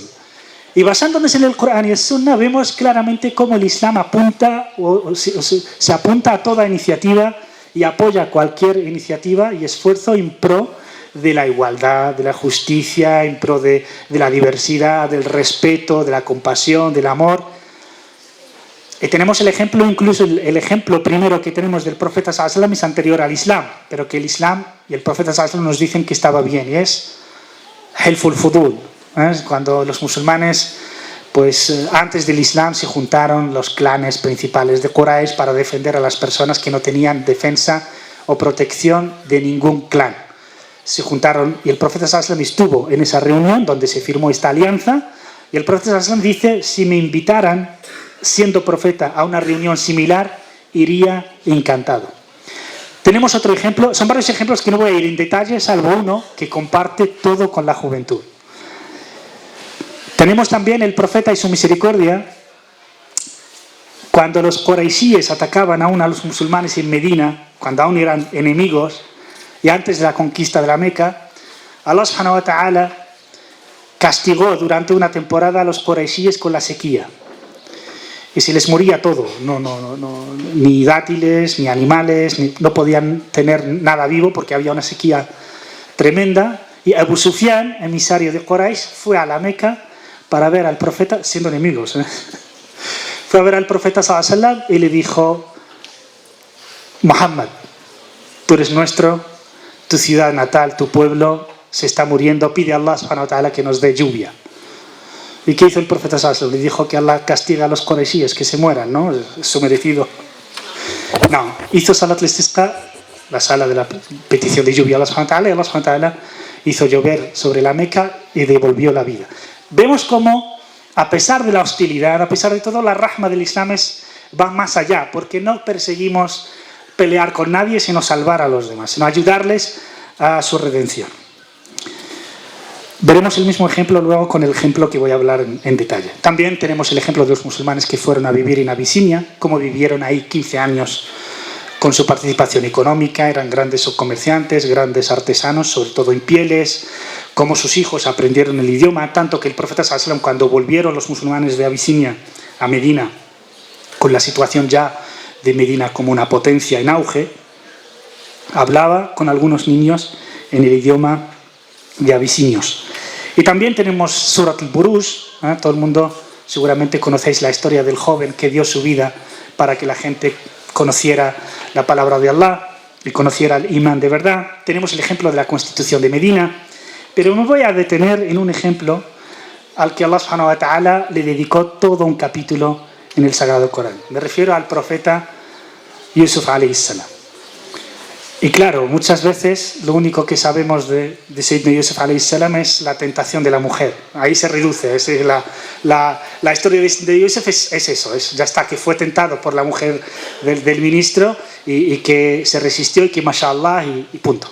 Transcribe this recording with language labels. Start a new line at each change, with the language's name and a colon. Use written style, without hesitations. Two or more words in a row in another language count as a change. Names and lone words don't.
Spanish: Y basándonos en el Corán y el Sunna, vemos claramente cómo el Islam apunta, se apunta a toda iniciativa y apoya cualquier iniciativa y esfuerzo en pro de la igualdad, de la justicia, en pro de la diversidad, del respeto, de la compasión, del amor. Y tenemos el ejemplo, incluso el ejemplo primero que tenemos del profeta
Arabic: صلى الله عليه وسلم
Spanish: es anterior al Islam, pero que el Islam y el profeta
Arabic: صلى الله عليه وسلم
Spanish: nos dicen que estaba bien, y es Hilful Fudul. Cuando los musulmanes, pues antes del Islam, se juntaron los clanes principales de Quraysh para defender a las personas que no tenían defensa o protección de ningún clan. Se juntaron y el profeta
Arabic: صلى الله عليه وسلم
Spanish: estuvo en esa reunión donde se firmó esta alianza, y el profeta
Arabic: صلى الله عليه وسلم
Spanish: dice, si me invitaran siendo profeta a una reunión similar, iría encantado. Tenemos otro ejemplo, son varios ejemplos que no voy a ir en detalle, salvo uno que comparte todo con la juventud. Tenemos también el profeta y su misericordia. Cuando los quraishíes atacaban aún a los musulmanes en Medina, cuando aún eran enemigos, y antes de la conquista de la Meca,
Arabic: الله سبحانه وتعالى
Spanish: castigó durante una temporada a los quraishíes con la sequía. Y se les moría todo, ni dátiles, ni animales, no podían tener nada vivo porque había una sequía tremenda. Y Abu Sufyan, emisario de Quraysh, fue a la Meca para ver al profeta, siendo enemigos. Fue a ver al profeta
Arabic: صلى الله عليه وسلم
Spanish: y le dijo, Muhammad, tú eres nuestro, tu ciudad natal, tu pueblo se está muriendo, pide a
Arabic: الله سبحانه وتعالى
Spanish: que nos dé lluvia. ¿Y qué hizo el profeta
Arabic: صلى الله عليه وسلم?
Spanish: Le dijo que Allah castiga a los quraishíes, que se mueran, ¿no? Es su merecido. No, hizo
Arabic: صلاة الاستسقاء,
Spanish: la sala de la petición de lluvia a
Arabic: الله سبحانه وتعالى,
Spanish: y
Arabic: الله سبحانه وتعالى
Spanish: hizo llover sobre la Meca y devolvió la vida. Vemos cómo, a pesar de la hostilidad, a pesar de todo, la rahma del Islam va más allá, porque no perseguimos pelear con nadie, sino salvar a los demás, sino ayudarles a su redención. Veremos el mismo ejemplo luego con el ejemplo que voy a hablar en detalle. También tenemos el ejemplo de los musulmanes que fueron a vivir en Abisinia, cómo vivieron ahí 15 años con su participación económica, eran grandes comerciantes, grandes artesanos, sobre todo en pieles, cómo sus hijos aprendieron el idioma, tanto que el profeta
Arabic: صلى الله عليه وسلم,
Spanish: cuando volvieron los musulmanes de Abisinia a Medina, con la situación ya de Medina como una potencia en auge, hablaba con algunos niños en el idioma de abisinios. Y también tenemos Surat al-Buruj, todo el mundo seguramente conocéis la historia del joven que dio su vida para que la gente conociera la palabra de Allah y conociera el imán de verdad. Tenemos el ejemplo de la Constitución de Medina, pero me voy a detener en un ejemplo al que
Arabic: الله سبحانه وتعالى
Spanish: le dedicó todo un capítulo en el Sagrado Corán. Me refiero al profeta Yusuf
Arabic: عليه السلام.
Spanish: Y claro, muchas veces lo único que sabemos de
Arabic: سيدنا يوسف عليه السلام
Spanish: es la tentación de la mujer. Ahí se reduce. La historia de Yusuf es eso. Ya está, que fue tentado por la mujer del ministro y que se resistió y que mashallah y punto.